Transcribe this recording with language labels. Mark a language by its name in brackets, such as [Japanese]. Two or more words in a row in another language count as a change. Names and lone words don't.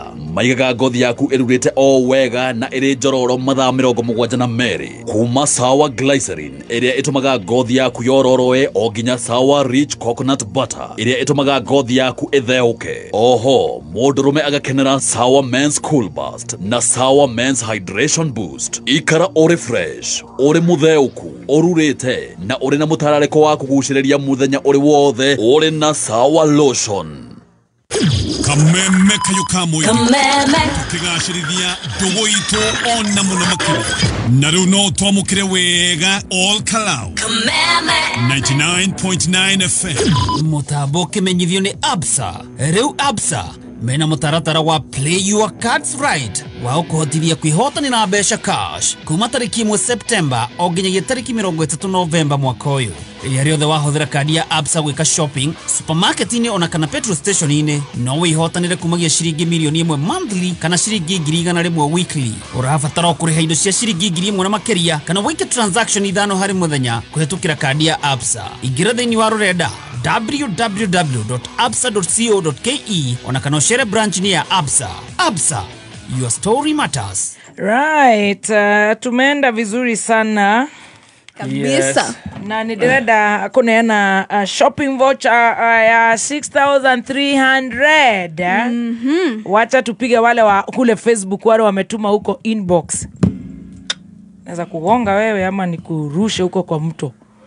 [Kikuyu] Maigaga ngothi yaku irurite o wega na iri njororo mathaa 72 kuma Sawa Glycerin iria itumaga ngothi yaku yororoe o nginya Sawa Rich Coconut Butter iria itumaga ngothi yaku itheuke. Oho mundurume agakenera Sawa Men's Cool Burst na Sawa Men's Hydration Boost. Ikara ori fresh, ori mutheuku, orurite na ori na mutarariko wa kuguciriria muthenya ori wothe ori na Sawa Lotion. Kameme kayukamu tukigashirithia ndugu itu ona muno makiri na riu no twamukire wega all kalau 99.9 FM mutambo kimenyithio ni Absa. Riu Absa mena mutaratara wa [English] play your cards right [Kikuyu] wa ukuhotithia kwihotanira mbeca cash kuma tariki 1 September o nginyagia tariki 30 November mwaka uyu. Ria riothe wahuthira kadi ya Absa gwika [English] shopping supermarket-ini [Kikuyu] ona kana [English] petrol station-ini [Kikuyu] no wihotanire kumagia ciringi milioni 1 monthly kana ciringi 100,000 weekly. Urabatara kuriha indo cia ciringi 1,000 na makeria kana wike transaction ithano hari muthenya kuhetukira kadi ya Absa. Ingira thiini wa rurenda www.absa.co.ke ona kana [English] share branch [Kikuyu] ni ya Absa. Absa, [English] your story matters. Right, [Swahili] tumeenda vizuri sana kabisa. Yes. Na nidireda kuneana [English] shopping voucher [Swahili] ya 6,300. Wacha tupige wale wa kule Facebook wale wametuma huko inbox. Naweza kugonga wewe ama nikurushe huko kwa mto.